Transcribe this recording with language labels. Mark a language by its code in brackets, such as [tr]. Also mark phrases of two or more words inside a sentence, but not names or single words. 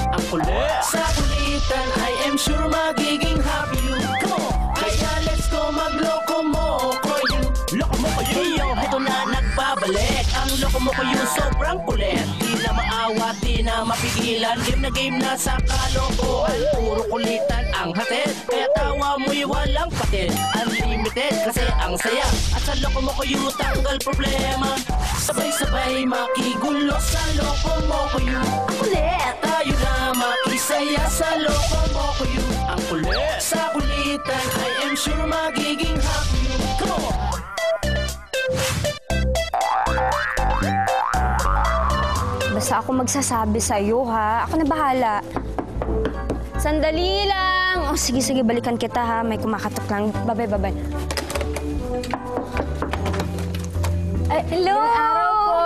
[tl] kulit. Sa kulitan, [en] I am sure magiging happy you. Come on, kaya let's go magloko mo ko you. [tl] Loko mo ko you. Yo, heto na nagbabalik. Ang loko mo ko you, sobrang kulit. Di na maawa, di na mapigilan. Game na sa kalokohan. Puro kulitan ang hatid. Kaya tawa mo'y walang patid. Unlimited kasi ang saya. At sa loko mo ko you, tanggal problema. Sabay-sabay makigulo sa loko mo ko you. Ang kulit. Tayo na makisaya sa loko mo ko you. Ang kulit. Sa kulitan, [en] I am sure magiging happy you. Come on! [tl] Basta ako magsasabi sa'yo, ha? Ako na bahala. Sandali lang. Oh, sige, balikan kita, ha? May kumakatok lang. Babay. Ay, hello! Magandang araw po.